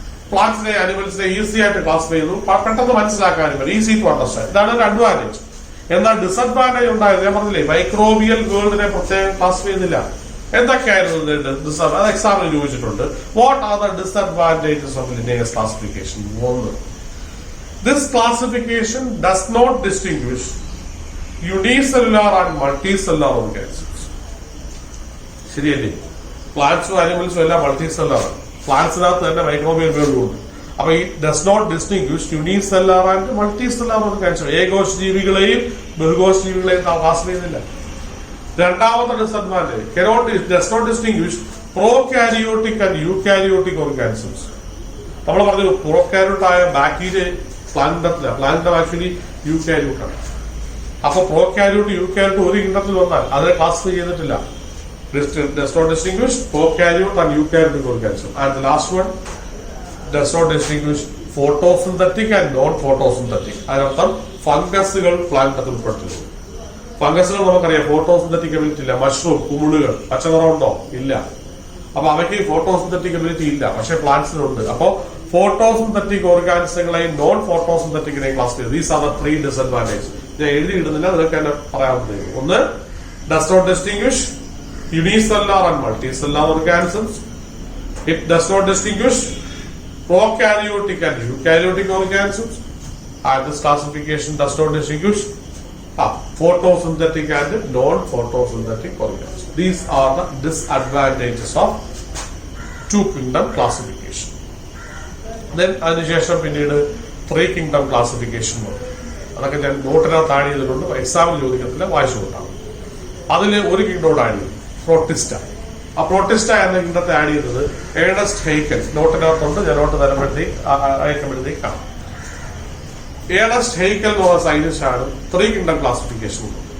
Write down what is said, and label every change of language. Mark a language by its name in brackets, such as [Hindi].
[Malayalam] പ്ലാന്റ്സിനെ ആനിമൽസിനെ easy ആയിട്ട് classify ചെയ്തു, പെട്ടെന്ന് മനസ്സിലാക്കാനും പറ്റും, [English] Easy to understand. [Malayalam] ഇതാണ് ഒരു അഡ്വാൻറ്റേജ്. എന്നാൽ ഡിസ്അഡ്വാൻറ്റേജ് ഉണ്ടായത് ഞാൻ പറഞ്ഞില്ലേ, മൈക്രോബിയൽ വേൾഡിനെ പ്രത്യേകം ക്ലാസിഫൈ ചെയ്തില്ല. എന്തൊക്കെയായിരുന്നു അത് എക്സാമിന് ചോദിച്ചിട്ടുണ്ട്. [English] What are the disadvantages of Linnaeus classification? 1, this classification does not distinguish unicellular and multicellular organisms. [Malayalam] ശരിയല്ലേ? പ്ലാന്റ്സും ആനിമൽസും എല്ലാം മൾട്ടിസെല്ലുലർ ആണ്. പ്ലാന്റ്സിനകത്ത് തന്നെ മൈക്രോബിയൽ വേൾഡും ഉണ്ട്. [English] അപ്പൊ ഈ does not distinguish unicellular and multicellular organism. [Malayalam] ഏകോശ ജീവികളെയും ബഹുകോശ ജീവികളെയും ക്ലാസിഫൈ ചെയ്യുന്നില്ല. രണ്ടാമത്തെ disadvantage, [English] Does not distinguish prokaryotic and eukaryotic organisms. [Malayalam] നമ്മൾ പറഞ്ഞു പ്രോകാരിയോട്ടായ ബാക്ടീരിയ പ്ലാന്റത്തില, പ്ലാന്റം ആക്ച്വലി യൂകാരിയോട്ടാണ്. അപ്പൊ പ്രോകാരിയോട്ട് യൂകാരിയോട്ട് ഒരു കിണ്ണത്തിൽ വന്നാൽ അതിനെ ക്ലാസിഫൈ ചെയ്തിട്ടില്ല. [English] Does not distinguish prokaryote and eukaryotic organism. And the last one does not distinguish photosynthetic and non-photosynthetic. [Malayalam] അതിനർത്ഥം ഫംഗസുകൾ പ്ലാന്റത്തിൽ ഉൾപ്പെടുത്തുന്നു. ഫംഗസുകൾ നമുക്കറിയാം ഫോട്ടോസിന്തറ്റിക് എബിലിറ്റി ഇല്ല. മഷ്റൂം, കുമിളുകൾ, പച്ചനിറമുണ്ടോ? ഇല്ല. അപ്പൊ അവയ്ക്ക് ഫോട്ടോസിന്തറ്റിക് എബിലിറ്റി ഇല്ല, പക്ഷെ പ്ലാന്റ്സിനുണ്ട്. അപ്പോ ഫോട്ടോസിന്തറ്റിക് ഓർഗാനിസങ്ങളെയും നോൺ ഫോട്ടോസിന്തറ്റിക്കിനെയും ക്ലാസ് ചെയ്തു. [English] These are the 3 disadvantage. [Malayalam] ഞാൻ എഴുതിയിടുന്നില്ല, അതൊക്കെ തന്നെ പറയാവുന്നതേ. [English] ഒന്ന്, does not distinguish unicellular and multicellular organisms. It does not distinguish prokaryotic and eukaryotic organisms. And this classification does not distinguish photosynthetic and non-photosynthetic organisms. These are the disadvantages of 2-kingdom classification. [Malayalam] Then അതിനുശേഷം പിന്നീട് 3-kingdom classification വന്നു. അതൊക്കെ ഞാൻ നോട്ടിനകത്ത് add ചെയ്തിട്ടുണ്ട്. എക്സാമിൽ ചോദിക്കത്തില്ല, വായിച്ചു കൊണ്ടാണ്. അതിൽ ഒരു കിങ്ഡോട് ആഡ് ചെയ്തു, പ്രോട്ടിസ്റ്റ. ആ പ്രോട്ടിസ്റ്റ എന്ന കിങ്ഡത്തെ ആഡ് ചെയ്തത് ഏണസ്റ്റ് ഹെയ്ക്കൽ. നോട്ടിനകത്തുണ്ട്, ഞാൻ നോട്ട് അയക്കുമ്പോഴത്തേക്ക് കാണാം. ഏണസ്റ്റ് ഹെയ്ക്കൽ എന്ന് പറഞ്ഞ സയന്റിസ്റ്റ് ആണ് 3-kingdom ക്ലാസിഫിക്കേഷൻ.